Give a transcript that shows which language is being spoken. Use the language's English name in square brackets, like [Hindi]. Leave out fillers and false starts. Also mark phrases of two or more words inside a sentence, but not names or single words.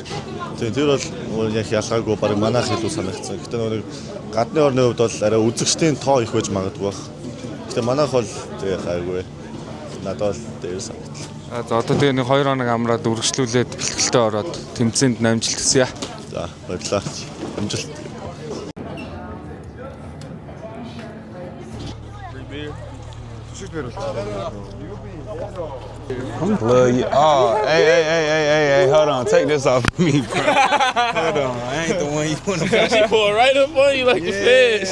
[Mongolian] тэр бол яг ялгаагүй баг манайх илүү санагдсан. Гэтэ нэг гадны орны хувьд бол арай үзэгчдийн тоо их байж магадгүй баг. Гэтэ манайх бол тэгээ гайгүй. Надад бол дээр санагдлаа. За одоо тэгээ нэг 2 хоног амраад үргэлжлүүлээд бэлтгэлтэй ороод тэмцээнд амжилт хүсье. За баярлалаа. Амжилт. [English] Love you. Oh, hey, hold on. Take this off of me, bro. Hold on. I ain't the one you want to She pulled right up on you like the feds.